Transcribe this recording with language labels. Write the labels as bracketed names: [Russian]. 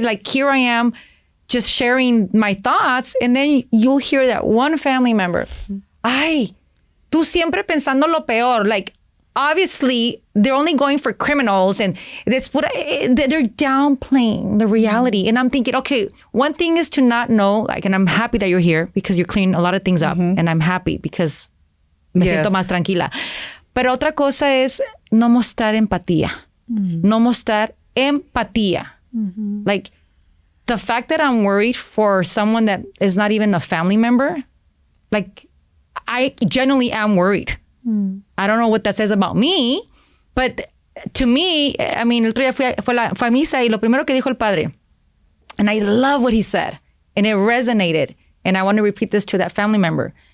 [English] Like here I am, just sharing my thoughts, and then you'll hear that one family member, [Spanish] ay, tú siempre pensando lo peor, [English] like obviously they're only going for criminals, and that's what they're downplaying the reality. And I'm thinking, okay, one thing is to not know, like, and I'm happy that you're here because you're cleaning a lot of things up, and I'm happy because [Spanish] me siento más tranquila. Pero otra cosa es no mostrar empatía. No mostrar empatía. [English] Like, the fact that I'm worried for someone that is not even a family member, like, I genuinely am worried. I don't know what that says about me, but to me, I mean, [Spanish] el otro día fue a misa y lo primero que dijo el padre, [English] and I love what he said, and it resonated, and I want to repeat this to that family member.